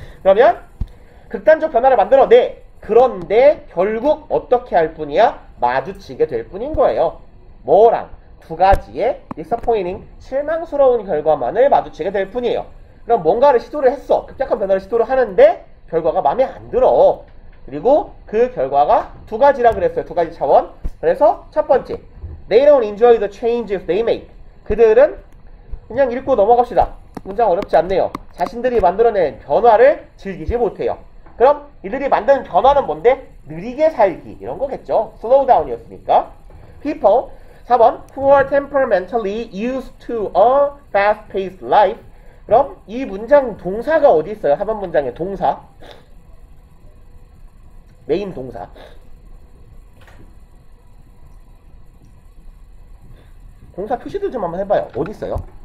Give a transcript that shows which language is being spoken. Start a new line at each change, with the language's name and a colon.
Korean: 그러면 극단적 변화를 만들어내. 그런데 결국 어떻게 할 뿐이야? 마주치게 될 뿐인 거예요. 뭐랑? 두 가지의 disappointing, 실망스러운 결과만을 마주치게 될 뿐이에요. 그럼 뭔가를 시도를 했어. 급작한 변화를 시도를 하는데 결과가 마음에 안 들어. 그리고 그 결과가 두 가지라 그랬어요. 두 가지 차원. 그래서 첫 번째,
English: they don't enjoy the changes they make.
Korean: 그들은 그냥 읽고 넘어갑시다. 문장 어렵지 않네요. 자신들이 만들어낸 변화를 즐기지 못해요. 그럼 이들이 만드는 변화는 뭔데? 느리게 살기 이런 거겠죠.
English: slow down이었으니까. people 4번 who are temperamentally used to a fast-paced life.
Korean: 그럼 이 문장 동사가 어디 있어요? 하번 문장의 동사. 메인 동사. 동사 표시들 좀 한번 해봐요. 어디 있어요?